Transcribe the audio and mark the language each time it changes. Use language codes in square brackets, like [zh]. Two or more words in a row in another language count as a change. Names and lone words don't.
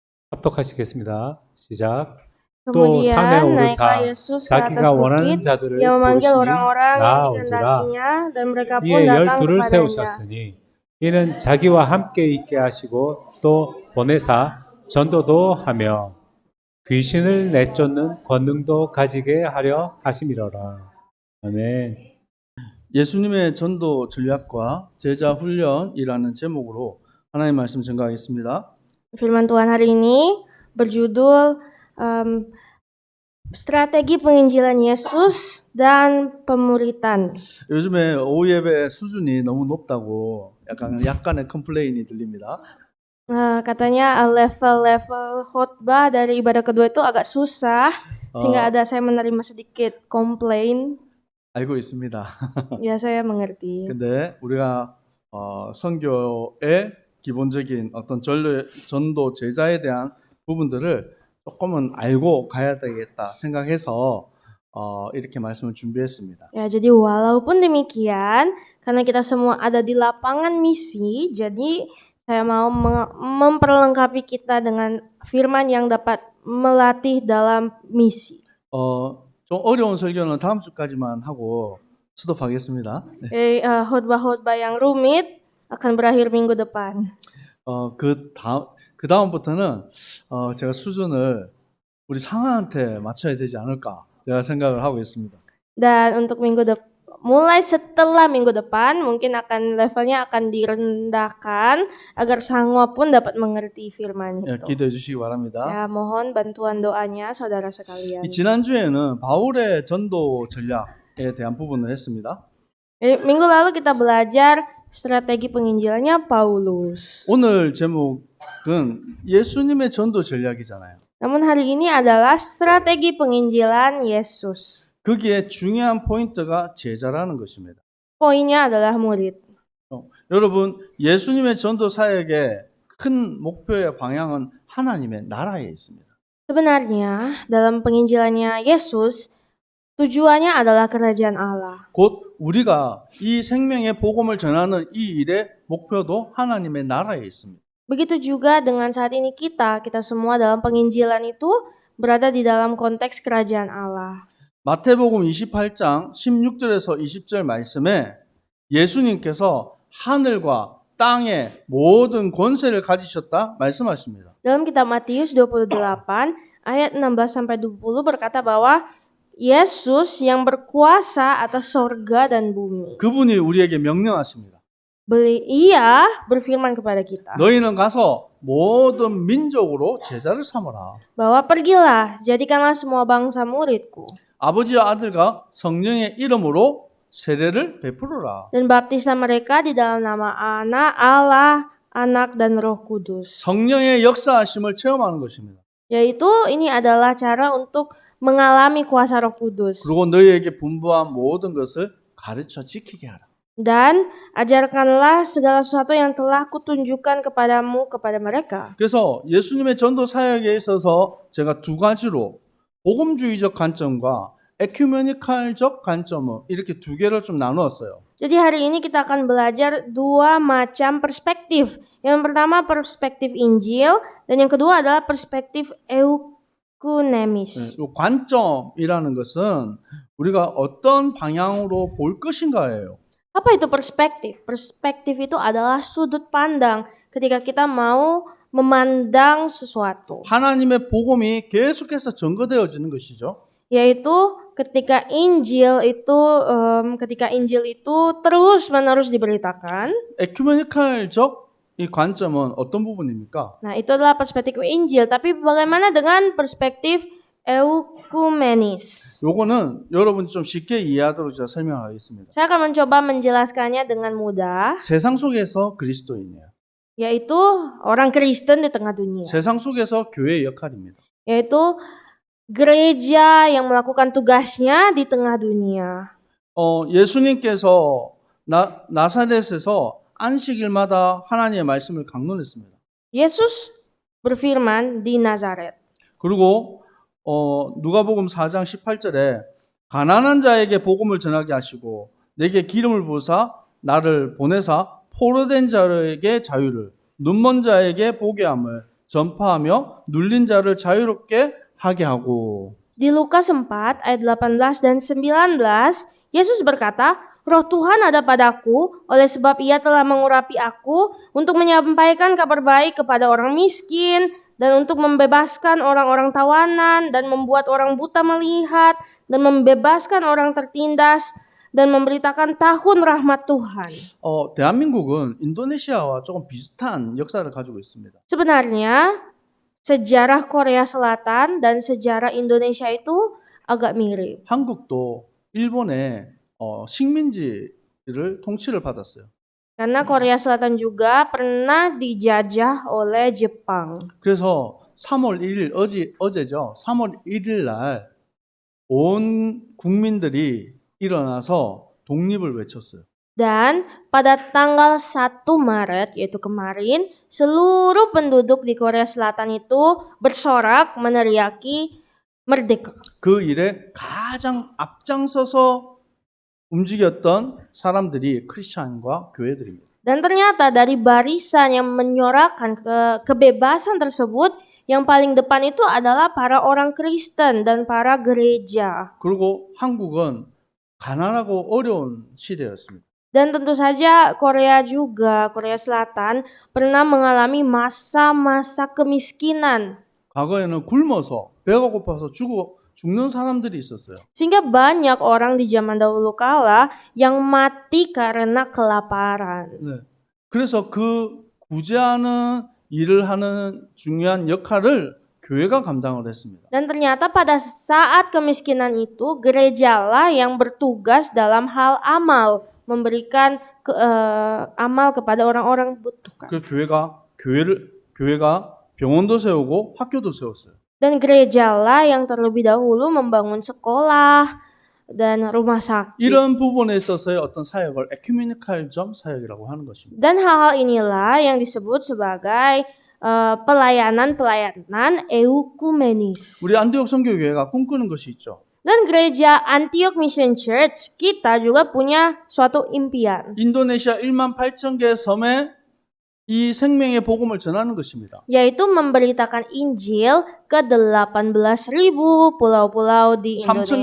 [ko] 합독하시겠습니다. 시작. 또 산에 [id] Kemudian naiklah [ko] 오르사 [id] Yesus ke [ko] 자기가 [id] atas [ko] 원하는 [id] bukit. [ko] 자들을 [id] Ia memanggil [ko] 부르시니 [id] orang-orang yang [ko] 나아오지라. [id] dikehendakinya, dan mereka pun [ko] 이에 [id] datang [ko] 12를 [id] kepadanya. [ko] 세우셨으니 이는 자기와 함께 있게 하시고 또 보내사 전도도 하며 귀신을 내쫓는 권능도 가지게 하려 하심이로라. 아멘. 예수님의 전도 전략과 제자 훈련이라는 제목으로 하나님의 말씀 전가하겠습니다. [id] Firman Tuhan hari ini berjudul Strategi Penginjilan Yesus dan Pemuritan. [ko] 요즘에 오후 예배 수준이 너무 높다고 약간의 컴플레인이 들립니다. [id] Katanya level-level khotbah dari ibadah kedua itu agak susah, sehingga saya menerima sedikit komplain. [ko] 알고 있습니다. [id] Ya, saya mengerti. [ko] 근데 우리가 선교의 기본적인 어떤 전도 제자에 대한 부분들을 조금은 알고 가야 되겠다 생각해서 이렇게 말씀을 준비했습니다. [id] Ya, jadi walaupun demikian, karena kita semua ada di lapangan misi, jadi saya mau memperlengkapi kita dengan firman yang dapat melatih dalam misi. [ko] 좀 어려운 설교는 다음 주까지만 하고 스톱하겠습니다. [id] Khotbah-khotbah yang rumit akan berakhir minggu depan. [ko] 그 다음부터는 제가 수준을 우리 상하한테 맞춰야 되지 않을까 제가 생각을 하고 있습니다. [id] Dan untuk mulai setelah minggu depan mungkin levelnya akan direndahkan agar Sangwa pun dapat mengerti firman itu. [ko] 기도해 주시기 바랍니다. [id] Ya, mohon bantuan doanya saudara sekalian. [ko] 지난주에는 바울의 전도 전략에 대한 부분을 했습니다. [id] Minggu lalu kita belajar strategi penginjilannya Paulus. [ko] 오늘 제목은 예수님의 전도 전략이잖아요. [id] Namun hari ini adalah strategi penginjilan Yesus. [ko] 거기에 중요한 포인트가 제자라는 것입니다. [id] Poinnya adalah murid. [ko] 여러분, 예수님의 전도 사역의 큰 목표의 방향은 하나님의 나라에 있습니다. [id] Sebenarnya dalam penginjilannya Yesus tujuannya adalah kerajaan Allah. [ko] 곧 우리가 이 생명의 복음을 전하는 이 일의 목표도 하나님의 나라에 있습니다. [id] Begitu juga dengan saat ini kita semua dalam penginjilan itu berada di dalam konteks kerajaan Allah. [ko] 마태복음 28장 16절에서 20절 말씀에 예수님께서 하늘과 땅의 모든 권세를 가지셨다 말씀하십니다. [id] Dalam kitab Matius 28 ayat 16 sampai 20 berkata bahwa Yesus yang berkuasa atas sorga dan bumi. [ko] 그분이 우리에게 명령하십니다. [id] Ia berfirman kepada kita [ko] 너희는 가서 모든 민족으로 제자를 삼으라. [id] bahwa pergilah, jadikanlah semua bangsa muridku. [ko] 아버지와 아들과 성령의 이름으로 세례를 베풀어라. [id] Dan baptislah mereka di dalam nama Allah, Anak dan Roh Kudus. [ko] 성령의 역사하심을 체험하는 것입니다. [id] Yaitu ini adalah cara untuk mengalami kuasa Roh Kudus. [ko] 그리고 너희에게 분부한 모든 것을 가르쳐 지키게 하라. [id] Dan ajarkanlah segala sesuatu yang telah kutunjukkan kepadamu kepada mereka. [ko] 그래서 예수님의 전도 사역에 있어서 제가 두 가지로 복음주의적 관점과 에큐메니칼적 관점을 이렇게 두 개를 좀 나누었어요. [id] Jadi hari ini kita akan belajar dua macam perspektif. Yang pertama perspektif Injil dan yang kedua adalah perspektif ekumenis. [ko] 관점이라는 것은 우리가 어떤 방향으로 볼 것인가예요. [id] Apa itu perspektif? Perspektif itu adalah sudut pandang ketika kita mau memandang sesuatu. [ko] 하나님의 복음이 계속해서 전거되어지는 것이죠. [id] Yaitu ketika Injil itu terus-menerus diberitakan. [ko] 에큐메니칼적 이 관점은 어떤 부분입니까? [id] Nah, itu adalah perspektif Injil, tapi bagaimana dengan perspektif ekumenis? [ko] 요거는 여러분이 좀 쉽게 이해하도록 제가 설명하겠습니다. [id] Saya akan mencoba menjelaskannya dengan mudah. [ko] 세상 속에서 그리스도인이에요. [id] Yaitu orang Kristen di tengah dunia. [ko] 세상 속에서 교회의 역할입니다. [id] Yaitu gereja yang melakukan tugasnya di tengah dunia. [ko] 예수님께서 나사렛에서 안식일마다 하나님의 말씀을 강론했습니다. [id] Yesus berfirman di Nazaret. [ko] 그리고 누가복음 4장 18절에 가난한 자에게 복음을 전하게 하시고 내게 기름을 부으사 나를 보내사 포로된 자에게 자유를 눈먼 자에게 보게 함을 전파하며 눌린 자를 자유롭게 하게 하고. [id] Di Lukas 4 ayat 18 dan 19, Yesus berkata, Roh Tuhan ada padaku, oleh sebab Ia telah mengurapi aku untuk menyampaikan kabar baik kepada orang miskin, dan untuk membebaskan orang-orang tawanan, dan membuat orang buta melihat, dan membebaskan orang tertindas, dan memberitakan tahun rahmat Tuhan. [ko] 대한민국은 인도네시아와 조금 비슷한 역사를 가지고 있습니다. [id] Sebenarnya sejarah Korea Selatan dan sejarah Indonesia itu agak mirip. [ko] 한국도 일본의 식민지를 통치를 받았어요. [id] Karena Korea Selatan juga pernah dijajah oleh Jepang. [ko] 그래서 3월 1일 어제죠. 3월 1일 날 온 국민들이 일어나서 독립을 외쳤어요. [id] Dan pada tanggal 1 Maret, yaitu kemarin, seluruh penduduk di Korea Selatan itu bersorak meneriaki merdeka. [ko] 그 일에 가장 앞장서서 움직였던 사람들이 크리스찬과 교회들입니다. [id] Dan ternyata dari barisan yang menyorakan kebebasan tersebut, yang paling depan itu adalah para orang Kristen dan para gereja. [ko] 그리고 한국은 가난하고 어려운 시대였습니다. [id] Dan tentu saja Korea Selatan pernah mengalami masa-masa kemiskinan. [ko] 과거에는 굶어서 배가 고파서 죽는 사람들이 있었어요. [id] Sehingga banyak orang di zaman dahulu kala yang mati karena kelaparan. [ko] 네. 그래서 그 구제하는 일을 하는 중요한 역할을 교회가 감당을 했습니다. [id] Dan ternyata pada saat kemiskinan itu gerejalah yang bertugas dalam hal amal, memberikan amal kepada orang-orang butuhkan. [ko] 그 교회가 병원도 세우고 학교도 세웠어요. [id] Dan gerejalah yang terlebih dahulu membangun sekolah dan rumah sakit. [ko] 이런 부분에 있어서의 어떤 사역을 에큐메니칼점 사역이라고 하는 것입니다. [id] Dan hal-hal inilah yang disebut sebagai pelayanan ekumenis. [ko] 우리 안디옥 선교교회가 꿈꾸는 것이 있죠. [id] Dan gereja Antioch Mission Church kita juga punya suatu impian, [ko] 인도네시아 1만 8천 개의 섬에 이 생명의 복음을 전하는 것입니다. [id] yaitu memberitakan Injil ke 18.000 pulau-pulau di [ko] 3천 개